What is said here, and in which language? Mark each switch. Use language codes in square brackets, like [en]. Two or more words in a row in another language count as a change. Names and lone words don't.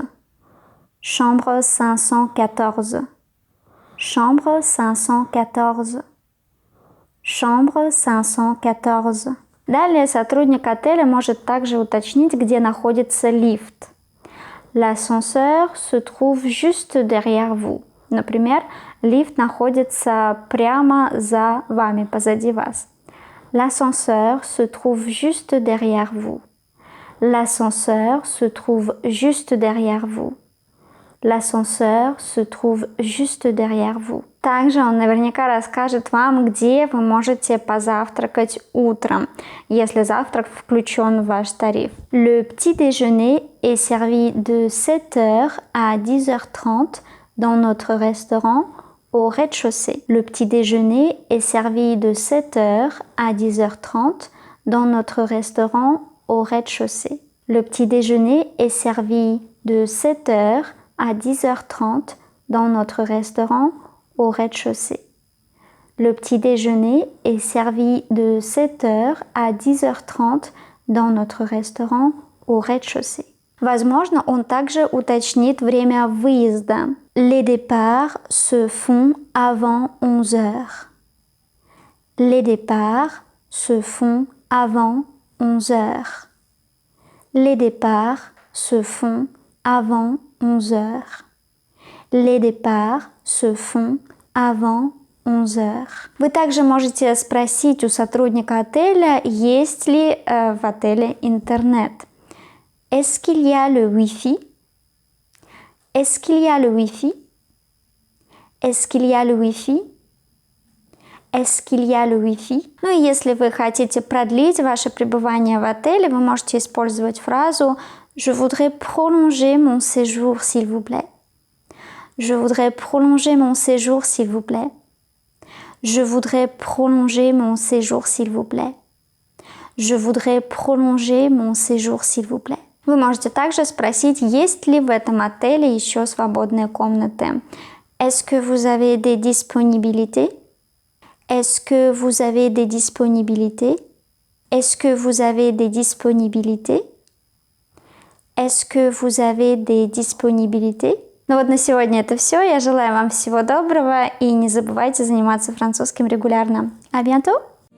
[fr] Chambre 514. Chambre 514. Chambre 514. [ru] Далее сотрудник отеля может также уточнить, где находится лифт. [fr] L'ascenseur se trouve juste derrière vous. [ru] Например, лифт находится прямо за вами, позади вас. [fr] L'ascenseur se trouve juste derrière vous. L'ascenseur se trouve juste derrière vous. L'ascenseur se trouve juste derrière vous. [ru] Также он наверняка расскажет вам, где вы можете позавтракать утром, если завтрак включен в ваш тариф. [fr] Le petit déjeuner est servi de 7h à 10h30 dans notre restaurant au rez-de-chaussée. Le petit déjeuner est servi de 7h à 10h30 dans notre restaurant au rez-de-chaussée. Le petit déjeuner est servi de 7h à 10h30 dans notre restaurant au rez-de-chaussée. Le petit déjeuner est servi de 7h à 10h30 dans notre restaurant au rez-de-chaussée. [ru] Возможно, он также уточнит время выезда. [fr] Les départs se font avant 11h. Les départs se font avant 11h. Les départs se font avant 11h. Les départs se font avant 11h. [ru] Вы также можете спросить у сотрудника отеля, есть ли в отеле интернет. [fr] Est-ce qu'il y a le Wi-Fi? Est-ce qu'il y a le Wi-Fi? Est-ce qu'il y a le Wi-Fi? Est-ce qu'il y a le Wi-Fi? [ru] Ну и если вы хотите продлить ваше пребывание в отеле, вы можете использовать фразу [fr] Je voudrais prolonger mon séjour, s'il vous plaît. Je voudrais prolonger mon séjour, s'il vous plaît. Je voudrais prolonger mon séjour, s'il vous plaît. Je voudrais prolonger mon séjour, s'il vous plaît. [ru] Вы можете также спросить, есть ли в этом отеле еще свободные комнаты. [fr] Est-ce que vous avez des disponibilités? Est-ce que vous avez des disponibilités? Est-ce que vous avez des disponibilités? Est-ce que vous avez des disponibilités? [ru] Ну вот на сегодня это все. Я желаю вам всего доброго и не забывайте заниматься французским регулярно. [fr] À bientôt!